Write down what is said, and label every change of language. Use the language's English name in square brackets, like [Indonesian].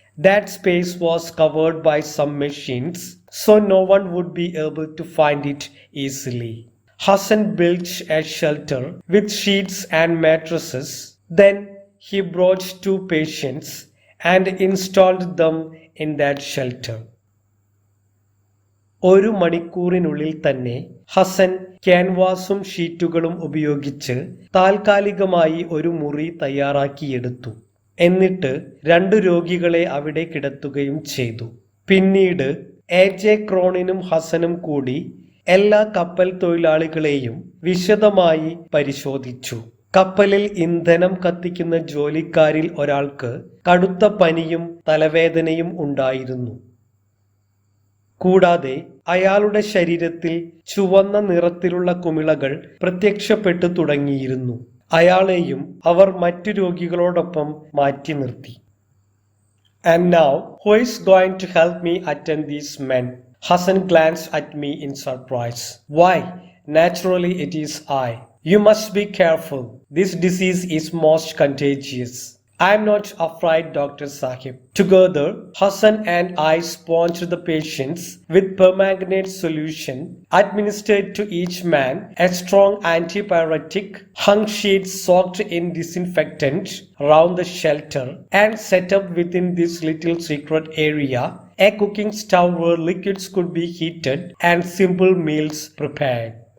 [English] That space was covered by some machines, so no one would be able to find it easily. Hassan built a shelter with sheets and mattresses. Then he brought two patients and installed them in that shelter. [Malayalam] ഒരു മണിക്കൂറിനുള്ളിൽ തന്നെ ഹസൻ ക്യാൻവാസും ഷീറ്റുകളും ഉപയോഗിച്ച് താൽക്കാലികമായി ഒരു മുറി തയ്യാറാക്കിയെടുത്തു. എന്നിട്ട് രണ്ട് രോഗികളെ അവിടെ കിടത്തുകയും ചെയ്തു. പിന്നീട് A.J. ക്രോണിനും ഹസനും കൂടി എല്ലാ കപ്പൽ തൊഴിലാളികളെയും വിശദമായി പരിശോധിച്ചു. കപ്പലിൽ ഇന്ധനം കത്തിക്കുന്ന ജോലിക്കാരിൽ ഒരാൾക്ക് കടുത്ത പനിയും തലവേദനയും ഉണ്ടായിരുന്നു. കൂടാതെ അയാളുടെ ശരീരത്തിൽ ചുവന്ന നിറത്തിലുള്ള കുമിളകൾ പ്രത്യക്ഷപ്പെട്ടു തുടങ്ങിയിരുന്നു. അയാളെയും അവർ മറ്റു രോഗികളോടൊപ്പം മാറ്റി നിർത്തി. [English] And now, who is going to help me attend these men? Hassan glanced at me in surprise. Why, naturally it is I. You must be careful. This disease is most contagious. I am not afraid, Dr. Sahib. Together, Hassan and I sponged the patients with permanganate solution, administered to each man a strong antipyretic, hung sheets soaked in disinfectant round the shelter, and set up within this little secret area a cooking stove where liquids could be heated and simple meals prepared.